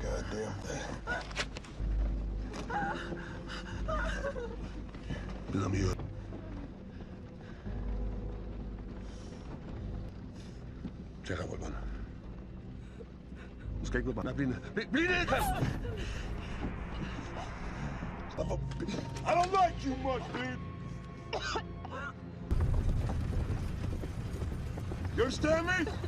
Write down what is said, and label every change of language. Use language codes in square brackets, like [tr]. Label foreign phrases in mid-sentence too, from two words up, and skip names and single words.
[en] damn thing. Let me up. [es] Se revuelvan. [da] Skal ikke være blinde. Bliv ned, Chris! [en] I don't like you much, dude. You understand me?